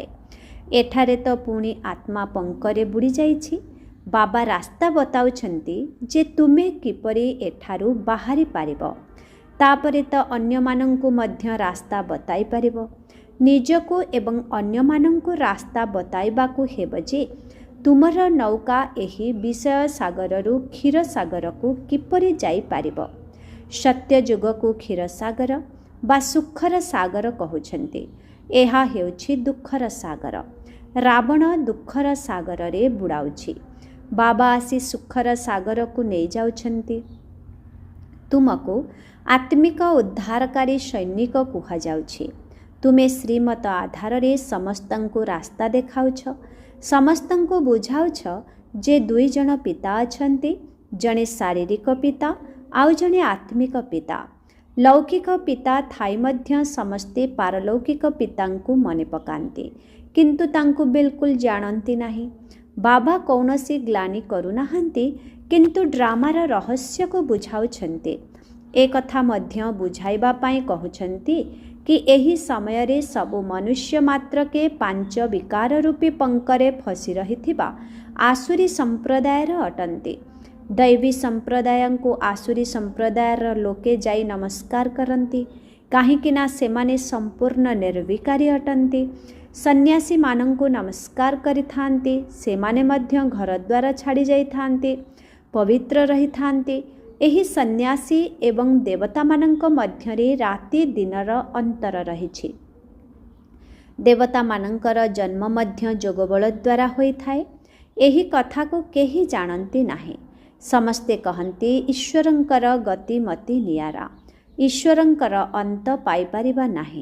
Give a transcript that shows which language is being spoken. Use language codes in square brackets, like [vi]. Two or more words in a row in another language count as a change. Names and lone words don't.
[or] ଏଠାରେ ତ ପୁଣି ଆତ୍ମା ପଙ୍କରେ ବୁଡ଼ି ଯାଇଛି। ବାବା ରାସ୍ତା ବତାଉଛନ୍ତି ଯେ ତୁମେ କିପରି ଏଠାରୁ ବାହାରି ପାରିବ। ତାପରେ ତ ଅନ୍ୟ ମାନଙ୍କୁ ମଧ୍ୟ ରାସ୍ତା ବତାଇ ପାରିବ। ନିଜକୁ ଏବଂ ଅନ୍ୟ ମାନଙ୍କୁ ରାସ୍ତା ବତାଇବାକୁ ହେବ ଯେ ତୁମର ନୌକା ଏହି ବିଷୟ ସାଗରରୁ କ୍ଷୀର ସାଗରକୁ କିପରି ଯାଇ ପାରିବ। ସତ୍ୟ ଯୁଗକୁ କ୍ଷୀର ସାଗର ବା ସୁଖର ସାଗର କହୁଛନ୍ତି। ଏହା ହେଉଛି ଦୁଃଖର ସାଗର। ରାବଣ ଦୁଃଖର ସାଗର ରେ ବୁଡ଼ାଉଛି। ବାବା ଆସି ସୁଖର ସାଗର କୁ ନେଇ ଯାଉଛନ୍ତି। ତୁମକୁ ଆତ୍ମିକ ଉଦ୍ଧାରକାରୀ ସୈନିକ କୁହା ଯାଉଛି। ତୁମେ ଶ୍ରୀମତ ଆଧାର ରେ ସମସ୍ତଙ୍କୁ ରାସ୍ତା ଦେଖାଉଛ। ସମସ୍ତଙ୍କୁ ବୁଝାଉଛ ଯେ ଦୁଇ ଜଣ ପିତା ଅଛନ୍ତି, ଜଣେ ଶାରୀରିକ ପିତା ଆଉ ଜଣେ ଆତ୍ମିକ ପିତା। ଲୌକିକ ପିତା ଥାଇ ମଧ୍ୟ ସମସ୍ତେ ପାରଲୌକିକ ପିତାଙ୍କୁ ମନେ ପକାନ୍ତି, କିନ୍ତୁ ତାଙ୍କୁ ବିଲକୁଲ ଜାଣନ୍ତି ନାହିଁ। ବାବା କୌଣସି ଗ୍ଲାନି କରୁନାହାନ୍ତି, କିନ୍ତୁ ଡ୍ରାମାର ରହସ୍ୟ କୁ ବୁଝାଉଛନ୍ତି। ଏ କଥା ମଧ୍ୟ ବୁଝାଇବା ପାଇଁ କହୁଛନ୍ତି କି ଏହି ସମୟ ରେ ସବୁ ମନୁଷ୍ୟ ମାତ୍ର କେ ପାଞ୍ଚ ବିକାର ରୂପୀ ପଙ୍କରେ ଫସି ରହିଥିବା ଆସୁରୀ ସମ୍ପ୍ରଦାୟର ଅଟନ୍ତି। ଦୈବୀ ସମ୍ପ୍ରଦାୟ କୁ ଆସୁରୀ ସମ୍ପ୍ରଦାୟର ଲୋକେ ଯାଇ ନମସ୍କାର କରନ୍ତି, କାହିଁକିନା ସେମାନେ ସମ୍ପୂର୍ଣ୍ଣ ନିର୍ବିକାରୀ ଅଟନ୍ତି। ସନ୍ନ୍ୟାସୀ ମାନଙ୍କୁ ନମସ୍କାର କରିଥାନ୍ତି। ସେମାନେ ମଧ୍ୟ ଘର ଦ୍ୱାର ଛାଡ଼ି ଯାଇ ଥାନ୍ତି, ପବିତ୍ର ରହି ଥାନ୍ତି। ଏହି ସନ୍ନ୍ୟାସୀ ଏବଂ ଦେବତାମାନଙ୍କ ମଧ୍ୟରେ ରାତି ଦିନର ଅନ୍ତର ରହିଛି। ଦେବତାମାନଙ୍କର ଜନ୍ମ ମଧ୍ୟ ଯୋଗବଳ ଦ୍ୱାରା ହୋଇଥାଏ। ଏହି କଥାକୁ କେହି ଜାଣନ୍ତି ନାହିଁ। ସମସ୍ତେ କହନ୍ତି ଈଶ୍ୱରଙ୍କର ଗତିମତି ନିଆରା, ଈଶ୍ୱରଙ୍କର ଅନ୍ତ ପାଇପାରିବା ନାହିଁ।